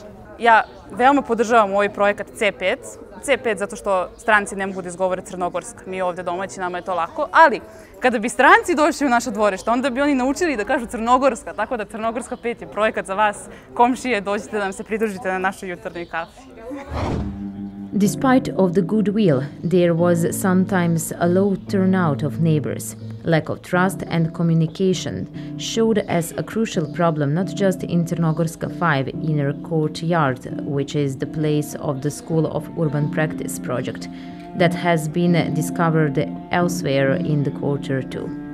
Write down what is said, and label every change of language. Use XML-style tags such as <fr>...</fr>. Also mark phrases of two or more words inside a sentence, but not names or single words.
<sr>Ja veoma podržavam ovaj projekat C5. C5 zato što stranci ne mogu da izgovore crnogorska. Mi ovde domaći, nama je to lako. Ali, kada bi stranci došli u naše dvorište, onda bi oni naučili da kažu crnogorska. Tako da Crnogorska 5 je projekat za vas. Komšije, dođite da nam se pridružite na našoj jutarnjoj kafi.</sr> <en>Despite of the goodwill, there was sometimes a low turnout of neighbors. Lack of trust and communication showed as a crucial problem not just in Crnogorska 5 inner courtyard, which is the place of the School of Urban Practice project, that has been discovered elsewhere in the quarter too.</en>